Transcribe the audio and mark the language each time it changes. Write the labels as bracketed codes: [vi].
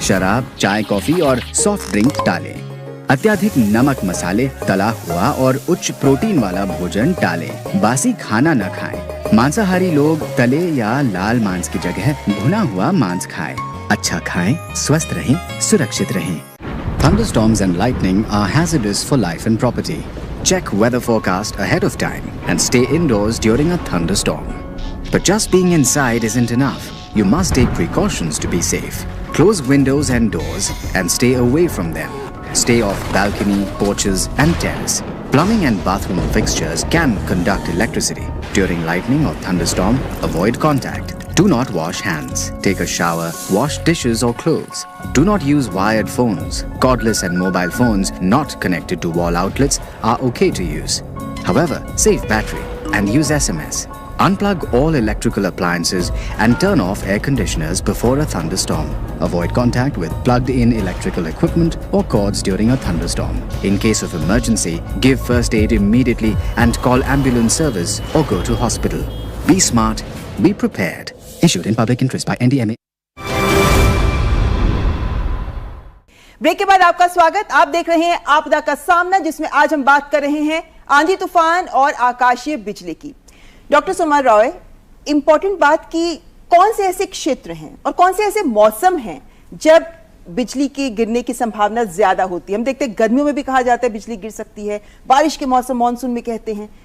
[hi] शराब, चाय, कॉफी और सॉफ्ट ड्रिंक टालें। अत्याधिक नमक, मसाले, तला हुआ और उच्च प्रोटीन वाला भोजन टालें। बासी खाना न खाएं। मांसाहारी लोग तले या लाल मांस की जगह भुना हुआ मांस खाएं। अच्छा खाएं, स्वस्थ रहें, सुरक्षित रहें। [en] Thunderstorms and lightning are hazardous for life and property. Check weather forecast ahead of time and stay indoors during a thunderstorm. But just being inside isn't enough. You must take precautions to be safe. Close windows and doors and stay away from them. Stay off balcony, porches and terrace. Plumbing and bathroom fixtures can conduct electricity. During lightning or thunderstorm, avoid contact. Do not wash hands. Take a shower. Wash dishes or clothes. Do not use wired phones. Cordless and mobile phones not connected to wall outlets are okay to use. However, save battery and use SMS. Unplug all electrical appliances and turn off air conditioners before a thunderstorm. Avoid contact with plugged-in electrical equipment or cords during a thunderstorm. In case of emergency, give first aid immediately and call ambulance service or go to hospital. Be smart, be prepared. Issued in public interest by NDMA. [hi] Break के बाद आपका स्वागत। आप देख रहे हैं आपदा का सामना, जिसमें आज हम बात कर रहे हैं आंधी तूफान और आकाशीय बिजली की। डॉक्टर सोमा रॉय, इंपॉर्टेंट बात की, कौन से ऐसे क्षेत्र हैं और कौन से ऐसे मौसम हैं जब बिजली के गिरने की संभावना ज्यादा होती है? हम देखते हैं गर्मियों में भी कहा जाता है बिजली गिर सकती है, बारिश के मौसम मानसून में कहते हैं।